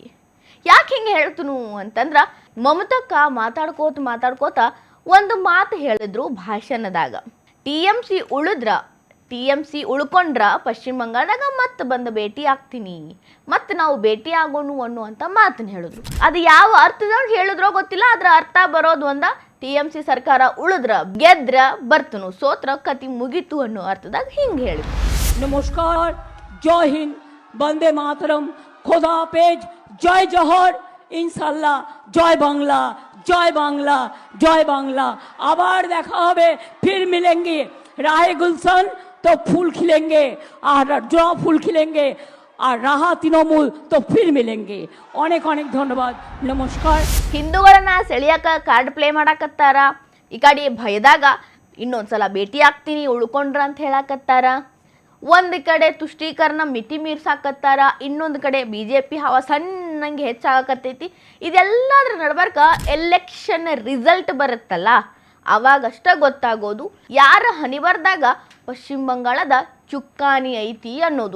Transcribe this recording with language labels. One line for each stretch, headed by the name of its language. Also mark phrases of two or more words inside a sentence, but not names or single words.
Kannada: ಯಾಕೆ ಹಿಂಗೆ ಹೇಳ್ತನು ಅಂತಂದ್ರ, ಮಮತಾಕ್ಕ ಮಾತಾಡ್ಕೋತ ಒಂದು ಮಾತು ಹೇಳಿದ್ರು ಭಾಷಣದಾಗ, ಟಿ.ಎಂ.ಸಿ ಉಳ್ಕೊಂಡ್ರ ಪಶ್ಚಿಮ ಬಂಗಾಳದಾಗ ಮತ್ತೆ ಬಂದು ಭೇಟಿ ಆಗ್ತೀನಿ, ಮತ್ತೆ ನಾವು ಭೇಟಿ ಆಗೋನು ಅನ್ನುವಂಥ ಮಾತನ್ನ ಹೇಳಿದ್ರು. ಅದು ಯಾವ ಅರ್ಥದೊಳಗೆ ಹೇಳಿದ್ರೋ ಗೊತ್ತಿಲ್ಲ, ಅದ್ರ ಅರ್ಥ ಬರೋದು ಒಂದ, ಟಿ.ಎಂ.ಸಿ ಸರ್ಕಾರ ಉಳಿದ್ರ ಗೆದ್ರ ಬರ್ತನು, ಸೋತ್ರ ಕತಿ ಮುಗಿತು ಅನ್ನೋ ಅರ್ಥದಾಗ ಹಿಂಗೆ ಹೇಳಿದ್ರು.
Bangla: নমস্কার, জয় হিন্দ, বন্দে মাতরম, খোদা হাফেজ, জয় জহর, ইনশাল্লাহ, জয় বাংলা, জয় বাংলা, জয় বাংলা। আবার দেখা হবে,
Hindi: फिर मिलेंगे, राहे गुलशन तो फूल खिलेंगे और जो फूल खिलेंगे और राहा तृणमूल तो फिर मिलेंगे। अनेक अनेक धन्यवाद, नमस्कार।
Kannada: ಹಿಂದೂಗಳನ್ನ ಸೆಳೆಯಕ
English: card play
Kannada: ಮಾಡಾಕತ್ತಾರ, ಈ ಕಡೆ ಭಯದಾಗ ಇನ್ನೊಂದ್ಸಲ ಭೇಟಿ ಆಗ್ತೀನಿ ಉಳ್ಕೊಂಡ್ರ ಅಂತ ಹೇಳಾಕತ್ತಾರ. ಒಂದು ಕಡೆ ತುಷ್ಟೀಕರಣ ಮಿತಿ ಮೀರ್ಸಾಕತ್ತಾರ, ಇನ್ನೊಂದು ಕಡೆ BJP ಹವಾ ಸಣ್ಣಂಗೆ ಹೆಚ್ಚಾಗಕತ್ತೈತಿ. ಇದೆಲ್ಲದ್ರ ನಡ್ಬರ್ಕ
English: election result
Kannada: ಬರುತ್ತಲ್ಲ, ಅವಾಗಷ್ಟ ಗೊತ್ತಾಗೋದು ಯಾರ ಹನಿಬರ್ದಾಗ ಪಶ್ಚಿಮ ಬಂಗಾಳದ ಚುಕ್ಕಾಣಿ ಐತಿ ಅನ್ನೋದು.